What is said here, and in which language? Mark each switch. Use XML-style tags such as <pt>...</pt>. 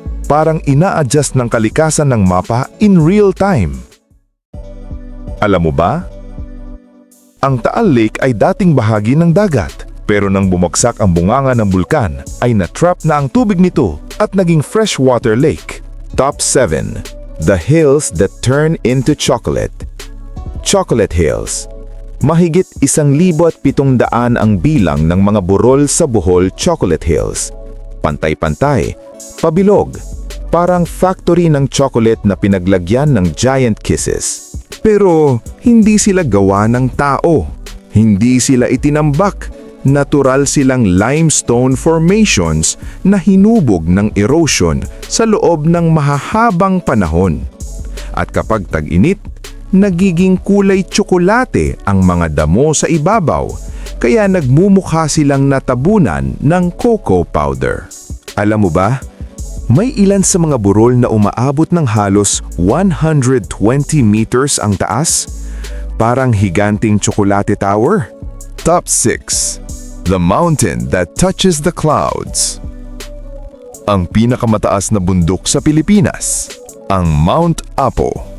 <tl>Parang ina-adjust ng kalikasan ng mapa</tl> <en>in real time.</en> <tl>Alam mo ba? Ang Taal Lake ay dating bahagi ng dagat, pero nang bumagsak ang bunganga ng bulkan, ay natrap na ang tubig nito at naging freshwater lake.</tl> <en>Top 7. The hills that turn into chocolate. Chocolate Hills.</en> <tl>Mahigit 1,700 ang bilang ng mga burol sa Bohol Chocolate Hills. Pantay-pantay, pabilog, parang factory ng chocolate na pinaglagyan ng giant kisses. Pero hindi sila gawa ng tao. Hindi sila itinambak. Natural silang limestone formations na hinubog ng erosion sa loob ng mahahabang panahon. At kapag tag-init, nagiging kulay tsokolate ang mga damo sa ibabaw, kaya nagmumukha silang natabunan ng cocoa powder. Alam mo ba, may ilan sa mga burol na umaabot ng halos 120 meters ang taas, parang higanting tsokolate tower.</tl> <en>Top 6. The mountain that touches the clouds.</en> <tl>Ang pinakamataas na bundok sa Pilipinas, ang Mount Apo.</tl>